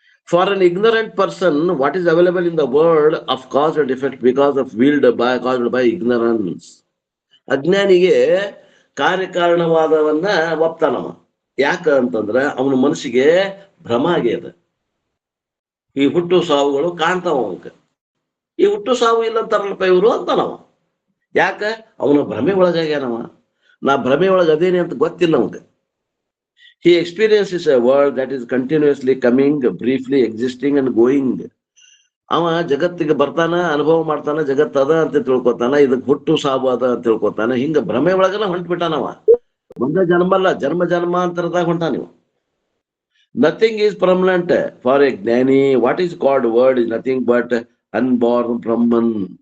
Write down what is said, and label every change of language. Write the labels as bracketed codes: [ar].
[en] For an ignorant person, what is available in the world of cause and effect because of caused by ignorance. [kn] ಅಜ್ಞಾನಿಗೆ ಕಾರ್ಯಕಾರಣವಾದವನ್ನ ಒಪ್ತಾನವ. ಯಾಕ ಅಂತಂದ್ರ ಅವನ ಮನಸ್ಸಿಗೆ ಭ್ರಮ ಆಗ್ಯದ. ಈ ಹುಟ್ಟು ಸಾವುಗಳು ಕಾಣ್ತಾವ ಅವನ್ಕ. ಈ ಹುಟ್ಟು ಸಾವು ಇಲ್ಲ ಅಂತಾರಲ್ಪ ಇವರು ಅಂತಾನವ. ಯಾಕ? ಅವನ ಭ್ರಮೆ ಒಳಗಾಗ್ಯಾನವ. ನಾ ಭ್ರಮೆ ಒಳಗ ಅದೇನೆ ಅಂತ ಗೊತ್ತಿಲ್ಲ ಅವಂಗ. [en] He experiences a world that is continuously coming, briefly existing and going. [kn] ಅವ ಜಗತ್ತಿಗೆ ಬರ್ತಾನ, ಅನುಭವ ಮಾಡ್ತಾನ, ಜಗತ್ ಅದ ಅಂತ ತಿಳ್ಕೊತಾನ, ಇದಕ್ ಹುಟ್ಟು ಸಾವು ಅದ ಅಂತ ತಿಳ್ಕೊತಾನ. ಹಿಂಗ ಭ್ರಮೆ ಒಳಗನ ಹೊಂಟ್ಬಿಟ್ಟಾನವ. ಒಂದೇ ಜನ್ಮ ಅಲ್ಲ, ಜನ್ಮ ಜನ್ಮಾಂತರದಾಗ ಹೊಂಟಾನಿವ. [en] Nothing is permanent for a jnani. What is called word is nothing but unborn Brahman.